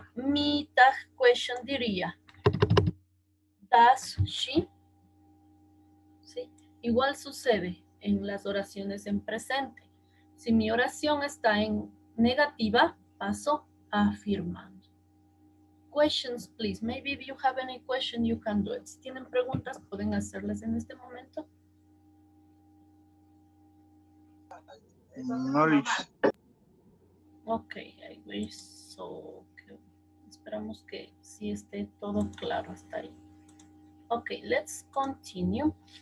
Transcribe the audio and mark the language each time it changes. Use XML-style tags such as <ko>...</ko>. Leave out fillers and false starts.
<es>Mi tag question diría,</es> <en>does she?</en> <es>¿Sí? Igual sucede en las oraciones en presente. Si mi oración está en negativa, paso afirmando.</es> <en>Questions, please. Maybe if you have any question, you can do it.</en> <es>Si tienen preguntas, pueden hacerlas en este momento.</es> <en>Knowledge. Ok, I wish so.</en> <es>Esperamos que sí esté todo claro hasta ahí.</es> <en>Ok, let's continue.</en>